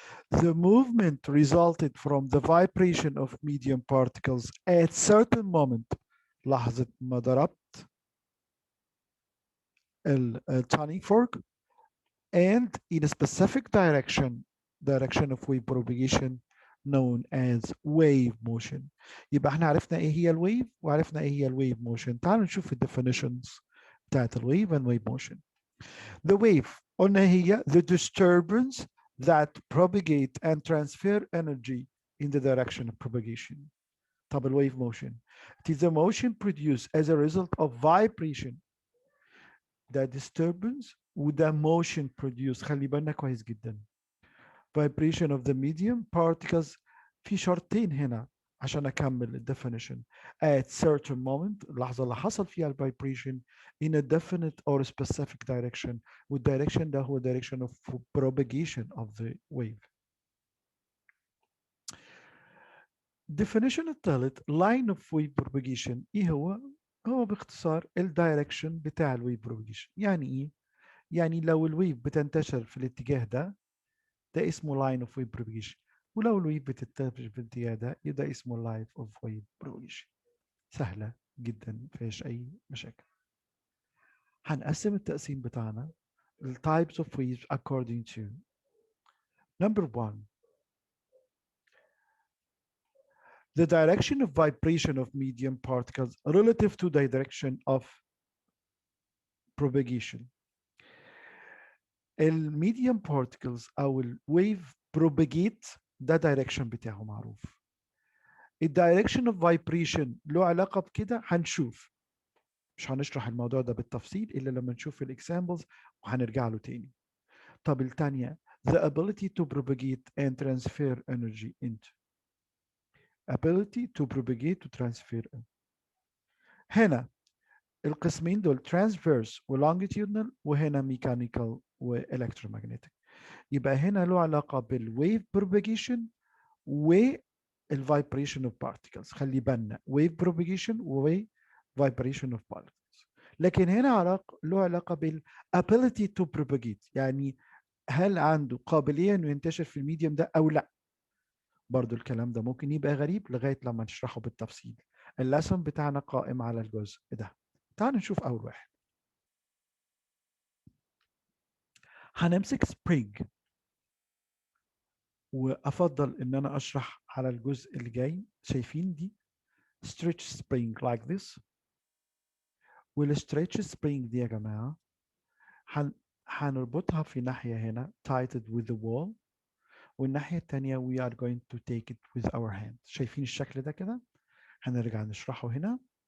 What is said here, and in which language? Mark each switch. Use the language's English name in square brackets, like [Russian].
[English] The movement resulted from the vibration of medium particles at certain moment. [Arabic] لحظة ما ضربت [English] turning fork and in a specific direction of wave propagation known as wave motion. [Arabic] يبقى احنا عرفنا ايه هي الويف وعرفنا ايه هي الويف موشن. تعالوا نشوف الديفينيشنز بتاعت الويف [English] and wave motion. The wave قلنا هي the disturbance that propagate and transfer energy in the direction of propagation. [Arabic] طب الwave motion. [English] It is the motion produced as a result of vibration. The disturbance وده motion produced. [Arabic] خلي بالنا كويس جدا. [English] Vibration of the medium particles. [Arabic] في شرطين هنا عشان أكمل الديفينيشن. [English] At certain moment [Arabic] اللحظة اللي حصل فيها الفايبريشن [English] in a definite or specific direction والdirection ده هو direction of propagation of the wave. definition الثالث line of wave propagation ايه هو؟ هو باختصار الدايركشن بتاع الويف propagation. [Arabic] يعني ايه؟ يعني لو الويف بتنتشر في الاتجاه ده اسمه line of wave propagation، ولو الويف بتنتشر في الاتجاه ده اسمه line of wave propagation. سهلة جدا ما فيهاش أي مشاكل. هنقسم التقسيم بتاعنا ال [English] types of waves according to number one the direction of vibration of medium particles relative to the direction of propagation. الميديم particles أو الويف propagate ده direction بتاعه معروف. [Arabic] الدايركشن اوف فايبريشن له علاقة بكده هنشوف، مش هنشرح الموضوع ده بالتفصيل إلا لما نشوف الإكزامبلز وهنرجع له تاني. [English] طب الثانية the ability to propagate and transfer energy into ability to propagate to transfer. [Arabic] هنا القسمين دول transverse و longitudinal وهنا mechanical و electromagnetic. يبقى هنا له علاقة بالwave propagation والvibration of particles. [English] خلي بالنا wave propagation و vibration of particles. [Arabic] لكن هنا له علاقة بالability to propagate، يعني هل عنده قابلية انه ينتشر في الميديم ده او لا. برضو الكلام ده ممكن يبقى غريب لغاية لما نشرحه بالتفصيل. اللسن بتاعنا قائم على الجزء ده. تعالوا نشوف اول واحد. هنمسك spring وافضل ان انا اشرح على الجزء اللي جاي. شايفين دي stretch spring like this، والstretch spring دي يا جماعة هنربطها في ناحية هنا [English] tighted with the wall، [Arabic] والناحية التانية [English] we are going to take it with our hand. [Arabic] شايفين الشكل ده كده؟ هنرجع نشرحه هنا.